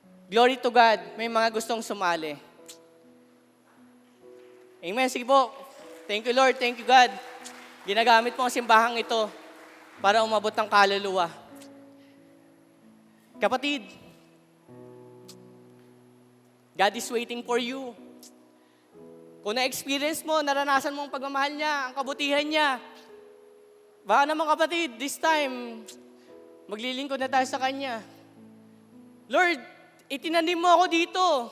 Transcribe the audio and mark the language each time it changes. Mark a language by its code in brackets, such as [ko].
[en] Glory to God, [tl] may mga gustong sumali. [en] Amen. [tl] Sige po. [en] Thank you, Lord. Thank you, God. [tl] Ginagamit mo ang simbahang ito para umabot ng kaluluwa. Kapatid, [en] God is waiting for you. [tl] Kung na-experience mo, naranasan mo ang pagmamahal niya, ang kabutihan niya, baka naman kapatid, this time, maglilingkod na tayo sa Kanya. Lord, itinanim mo ako dito.